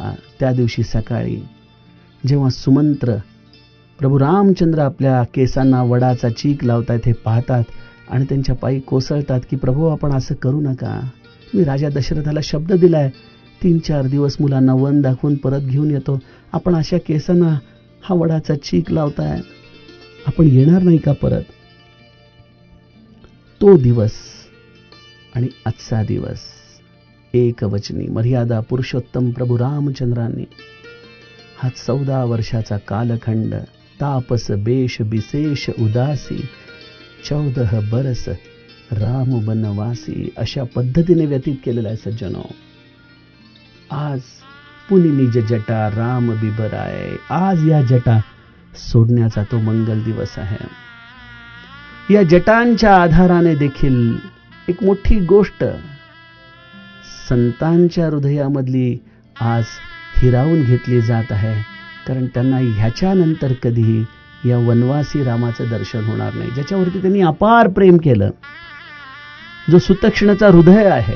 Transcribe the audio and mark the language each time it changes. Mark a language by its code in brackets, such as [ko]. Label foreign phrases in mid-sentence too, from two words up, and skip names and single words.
[mr] त्या दिवशी सकाळी जेव्हा सुमंत्र प्रभू रामचंद्र आपल्या केसांना वडाचा चीक लावतायत हे पाहतात आणि त्यांच्या पायी कोसळतात की प्रभू आपण असं करू नका, मी राजा दशरथाला शब्द दिलाय 3-4 दिवस मुलांना वन दाखवून परत घेऊन येतो, आपण अशा केसांना हा वडाचा चीक लावताय, आपण येणार नाही का परत? तो दिवस आणि आजचा दिवस एकवचनी मर्यादा पुरुषोत्तम प्रभू रामचंद्रांनी हा 14 वर्षाचा कालखंड [awa] तापस बेश विशेष उदासी 14 बरस राम बनवासी [mr] अशा पद्धतीने व्यतीत केलेला आहे सज्जनो. [awa] आज पुनि निज जटा राम बिबराय, [mr] आज या जटा सोडण्याचा तो मंगल दिवस आहे. या जटांच्या आधाराने देखील एक मोठी गोष्ट संतांच्या हृदयामधली आज हिरावून घेतली जात आहे, कारण त्यांना ह्याच्यानंतर कधीही या वनवासी रामाचं दर्शन होणार नाही, ज्याच्यावरती त्यांनी अपार प्रेम केलं, जो सुतक्षणाचा हृदय आहे.